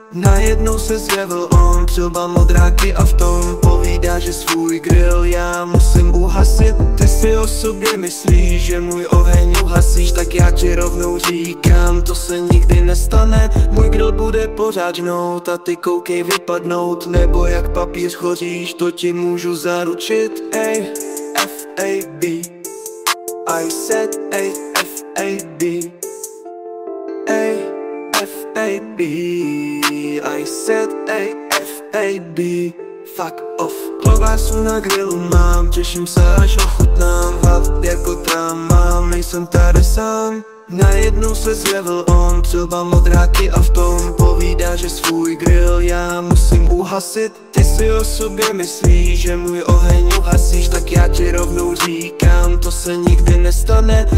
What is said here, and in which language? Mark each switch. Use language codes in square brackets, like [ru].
[cs] Najednou se zjevil on, přilba modráky a v tom povídá, že svůj grill já musím uhasit. Ty si o sobě myslíš, že můj oheň uhasíš, tak já ti rovnou říkám, to se nikdy nestane. Můj grill bude pořád žnout a ty koukej vypadnout, nebo jak papír schoříš, to ti můžu zaručit. [en] Ej, F-A-B, I said A-F-A-B, ej, F-A-B, I said A-F-A-B, fuck off. [cs] Klobásu na grilu mám, těším se až ochutnám. Hlad jako trám mám, nejsem tady sám. Najednou se zjevil on, přilba modráky a v tom povídá, že svůj grill já musím uhasit. Ty si o sobě myslíš, že můj oheň uhasíš, tak já ti rovnou říkám, to se nikdy nestane.